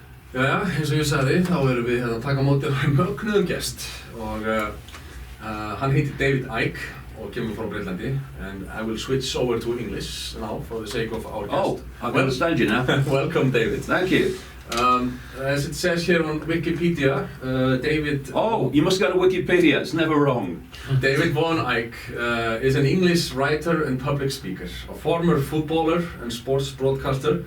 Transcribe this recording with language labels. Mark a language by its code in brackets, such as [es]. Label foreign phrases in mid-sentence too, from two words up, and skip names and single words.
[is] Jæja, eins og ég sagði, þá erum við hérna að taka á móti mögnuðum gest og hann heitir David Icke og kemur frá Breitlandi, [en] and I will switch over to English now for the sake of our guest. Oh, I understand you now. Welcome, David. Thank you. As it says here on Wikipedia, David... Oh, you must go to Wikipedia, it's never wrong. David Von Icke is an English writer and public speaker, a former footballer and sports broadcaster.